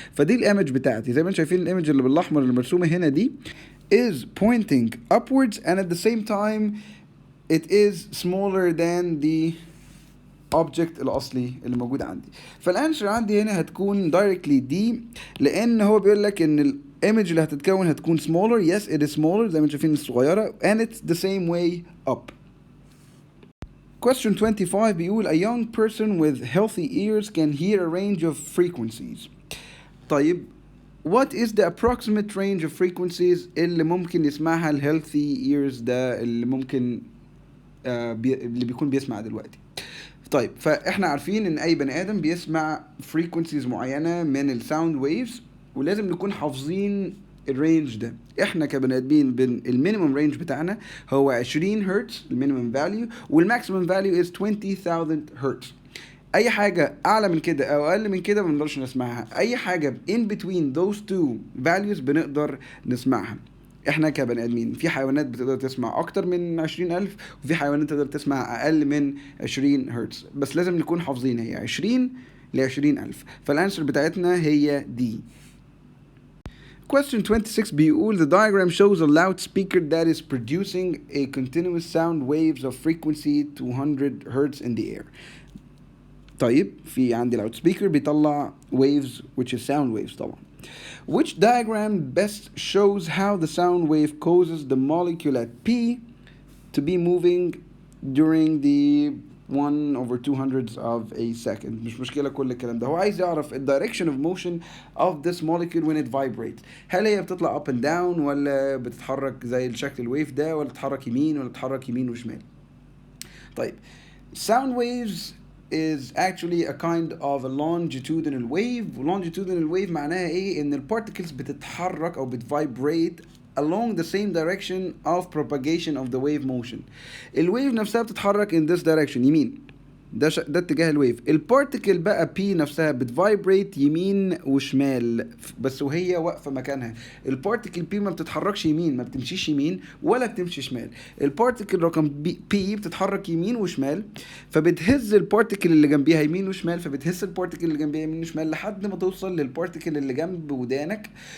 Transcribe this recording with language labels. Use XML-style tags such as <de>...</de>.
<ar>فدي الايمج بتاعتي زي ما انتم شايفين الايمج اللي بالاحمر اللي مرسومه هنا دي</ar> <en>is pointing upwards and at the same time it is smaller than the</en> <ar>object الأصلي اللي موجود عندي. فالانسر عندي هنا هتكون directly D، لأن هو بيقول لك إن الإيمج اللي هتتكون هتكون smaller.</ar> <en>yes it is smaller</en> <ar>زي ما انتم شايفين الصغيرة</ar> <en>and it's the same way up. Question 25 بيقول a young person with healthy ears can hear a range of frequencies.</en> <ar>طيب</ar> <en>what is the approximate range of frequencies</en> <ar>اللي ممكن يسمعها ال healthy ears ده اللي ممكن اللي بيكون بيسمع دلوقتي؟ طيب فاحنا عارفين ان اي بني ادم بيسمع frequencies معينة من ال sound waves، ولازم نكون حافظين الرينج ده. احنا كبني ادمين المينيمم رينج بتاعنا هو 20 هرتز المينيمم فاليو، والماكسيمم فاليو is 20,000 هرتز. اي حاجه اعلى من كده او اقل من كده ما بنقدرش نسمعها. اي حاجه</ar> <en>in between those two values</en> <ar>بنقدر نسمعها. احنا كبني ادمين في حيوانات بتقدر تسمع اكتر من 20,000، وفي حيوانات تقدر تسمع اقل من 20 هرتز، بس لازم نكون حافظين هي 20 ل 20,000. فالانسر بتاعتنا هي دي.</ar> <en>Question 26 بيقول the diagram shows a loudspeaker that is producing a continuous sound waves of frequency 200 Hz in the air.</en> <ar>طيب في عندي loudspeaker بيطلع waves</ar> <en>which is sound waves</en> <ar>طبعا.</ar> <en>Which diagram best shows how the sound wave causes the molecule at P to be moving during the 1/200 of a second.</en> <ar>مش مشكلة كل الكلام ده، هو عايز يعرف ال</ar> <en>direction of motion of this molecule when it vibrates.</en> <ar>هل هي بتطلع</ar> <en>up and down</en> <ar>ولا بتتحرك زي الشكل الويف ده، ولا تتحرك يمين ولا تتحرك يمين وشمال؟ طيب</ar> <en>sound waves is actually a kind of a longitudinal wave.</en> <ar>longitudinal wave معناها ايه؟ ان البارتكلز بتتحرك او بتفايبريت</ar> <en>along the same direction of propagation of the wave motion.</en> <ar>الويف نفسها بتتحرك</ar> <en>in this direction</en> <ar>يمين، ده اتجاه الويف. البارتكل بقى P نفسها بتفايبريت يمين وشمال بس وهي واقفه مكانها. البارتكل P ما بتتحركش يمين، ما بتمشيش يمين ولا بتمشي شمال. البارتكل رقم P بتتحرك يمين وشمال، فبتهز البارتكل اللي جنبيها يمين وشمال، فبتهز البارتكل اللي جنبيها يمين وشمال لحد ما توصل للبارتكل اللي جنب ودانك.</ar>